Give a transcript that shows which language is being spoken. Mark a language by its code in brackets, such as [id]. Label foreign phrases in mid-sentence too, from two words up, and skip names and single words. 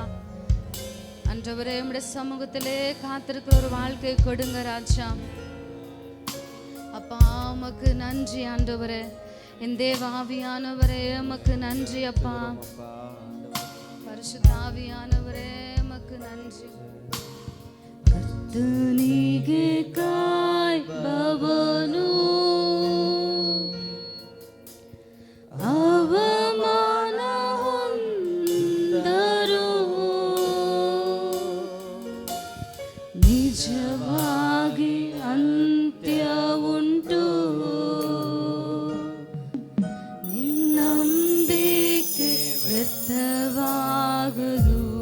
[ta] ஆண்டவரே உம்முடைய சமூகத்திலே காத்திருக்கிற ஒரு வாழ்க்கை கொடுங்க ராஜா. அப்பா உமக்கு நன்றி ஆண்டவரே, என் தேவ ஆவியானவரே உமக்கு நன்றி அப்பா. பரிசுத்த ஆவியானவரே உமக்கு நன்றி. [kn] கர்த்தனிಗೆ ಕಾಯುವವನು ಅವಮಾನ ಹೊಂದರು, ನಿಜವಾಗಿ ಅಂತ್ಯ ಉಂಟು, ನಿನ್ನಂಬಿಕೆ ವ್ಯರ್ಥವಾಗದು.